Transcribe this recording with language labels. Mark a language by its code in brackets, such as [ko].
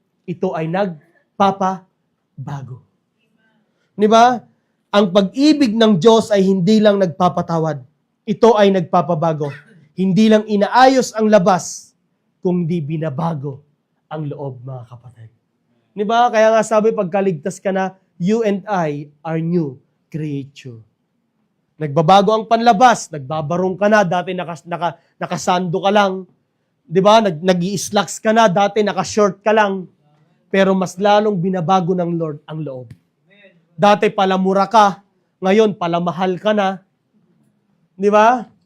[tl] Ito ay nagpapabago. Di ba? Ang pag-ibig ng Diyos ay hindi lang nagpapatawad. Ito ay nagpapabago. Hindi lang inaayos ang labas, kundi binabago ang loob, mga kapatid. Di ba? Kaya nga sabi, pagkaligtas ka na, [en] you and I are new creature. [tl] Nagbabago ang panlabas, nagbabarong ka na, dati nakasando ka lang, di ba? Nag-i-slacks ka na, dati nakashort ka lang, pero mas lalong binabago ng Lord ang loob. Dati palamura ka, ngayon palamahal ka na, di ba?